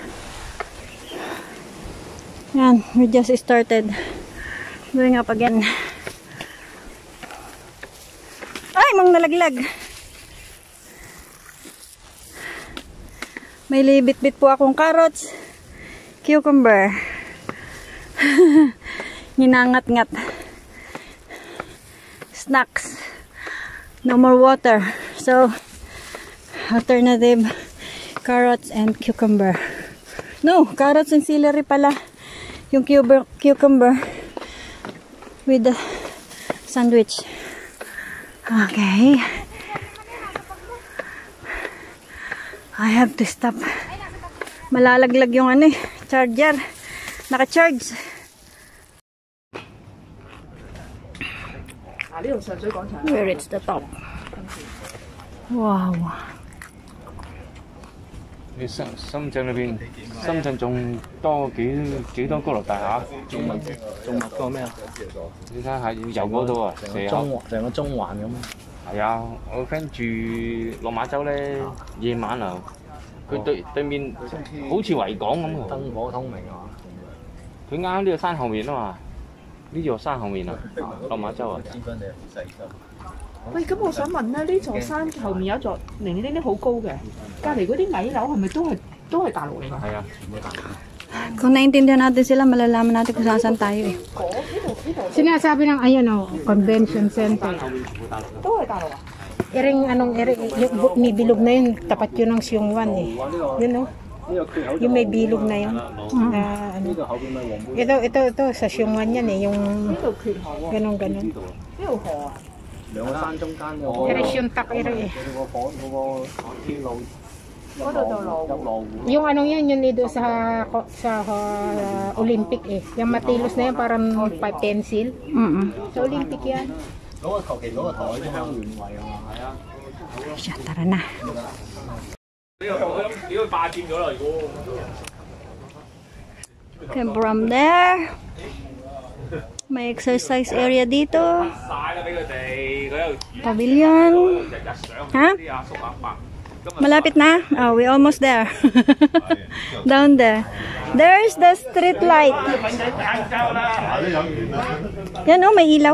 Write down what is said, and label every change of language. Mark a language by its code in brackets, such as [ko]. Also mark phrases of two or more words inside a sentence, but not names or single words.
[tl] Yan, [en] we just started going up again. [tl] Ay, mang nalaglag. May libit-bit po akong [en] carrots, cucumber. [tl] Ninangat-ngat. [en] Snacks. No more water. So, alternative carrots and cucumber. No, carrots and celery pala. Yung cucumber with the sandwich. Okay. I have to stop. [tl] Malalaglag yung ano eh, charger. [en] Naka-charge. We reached the top. Wow. [yue] 你深圳裏邊，深圳仲多幾多高樓大廈？仲密過咩啊？你睇下油嗰度啊，成個中環咁。係啊，我 friend 住落馬洲咧，夜晚啊，佢對面好似維港咁喎。燈火通明啊！佢啱呢個山後面啊嘛，呢座山後面啊，落馬洲啊。喂，咁我想問咧，呢座山後面有一座零零丁丁好高嘅，隔離嗰啲矮樓係咪都係大陸嚟㗎？係啊，全部大陸。 [tl] Kung naintindihan natin sila, malalaman natin kung saan tayo eh. Sinasabi ng ayan o, convention center. [yue] 都係大陸啊？ [tl] Iring yung may bilog na yun, tapat yun ng Siongwan eh. Yun o. Yung may bilog na yun. Ito sa Siongwan yan eh, yung ganon. [yue] 呢度河啊？兩個山中間有個 [tl] Iris yung tak iri eh. [yue] 嗰個天路嗰度就羅湖。 [tl] Yung anong yan, yun eh, doon sa Olympic eh. Yung matilos na yan, parang pencil. Sa Olympic yan. 嗰個求其嗰個台啲香園圍啊嘛，係啊。 Siya, tara na. [en] Okay, from there, [tl] may [en] exercise area [tl] dito. Pavilion. Ha? Malapit na? [en] Oh, we almost there. Down there. There's the street light. [tl] Yan oh, may ilaw.